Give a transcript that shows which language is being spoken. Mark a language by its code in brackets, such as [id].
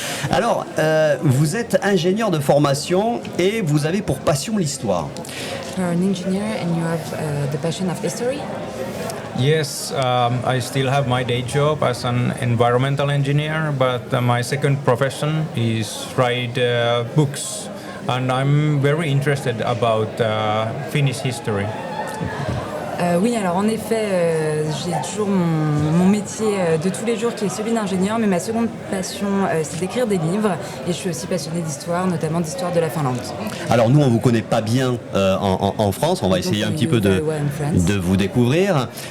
[fr] Alors, vous êtes ingénieur de formation et vous avez pour passion l'histoire. [en] You're an engineer and you have the passion of history. Yes, I still have my day job as an environmental engineer, but my second profession is write books, and I'm very interested about Finnish history. [fr] Oui, alors en effet, j'ai toujours mon métier de tous les jours qui est celui d'ingénieur, mais ma seconde passion, c'est d'écrire des livres. Et je suis aussi passionnée d'histoire, notamment d'histoire de la Finlande. Alors nous, on ne vous connaît pas bien en France, on va essayer un petit peu de vous découvrir.